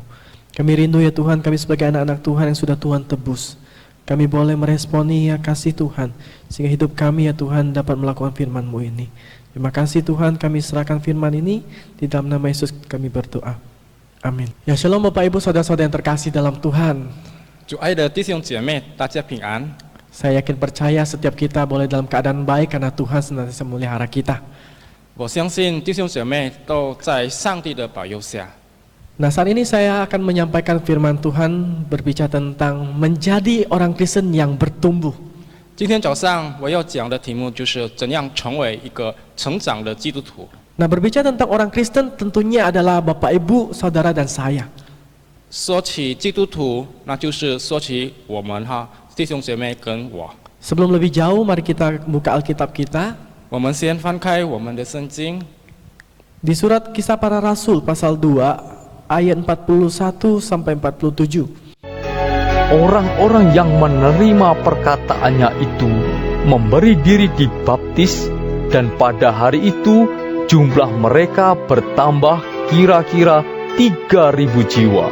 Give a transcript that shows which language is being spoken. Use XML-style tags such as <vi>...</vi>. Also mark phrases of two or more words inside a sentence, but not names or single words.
<id>Kami rindu ya Tuhan, kami sebagai anak-anak Tuhan yang sudah Tuhan tebus, kami boleh meresponi ya kasih Tuhan, sehingga hidup kami ya Tuhan dapat melakukan firman-Mu ini. Terima kasih Tuhan, kami serahkan firman ini, di dalam nama Yesus kami berdoa. Amin. Ya Shalom Bapak Ibu Saudara-saudara yang terkasih dalam Tuhan.</id> <zh>主爱的弟兄姐妹，大家平安。</zh> <id>Saya yakin percaya setiap kita boleh dalam keadaan baik karena Tuhan senantiasa memelihara kita.</id> <zh>我相信弟兄姐妹都在上帝的保佑下。</zh> <id>Nah saat ini saya akan menyampaikan firman Tuhan berbicara tentang menjadi orang Kristen yang bertumbuh.</id> <zh>今天早上我要讲的题目就是怎样成为一个成长的基督徒。</zh> <id>Nah berbicara tentang orang Kristen tentunya adalah Bapak Ibu, Saudara dan saya.</id> <zh>说起基督徒，那就是说起我们弟兄姐妹跟我。</zh> <id>Sebelum lebih jauh, mari kita buka Alkitab kita</id> <zh>我们先翻开我们的圣经，</zh> <id>di surat Kisah Para Rasul pasal 2 ayat 41 sampai 47. Orang-orang yang menerima perkataannya itu memberi diri dibaptis, dan pada hari itu jumlah mereka bertambah kira-kira 3.000 jiwa.</id>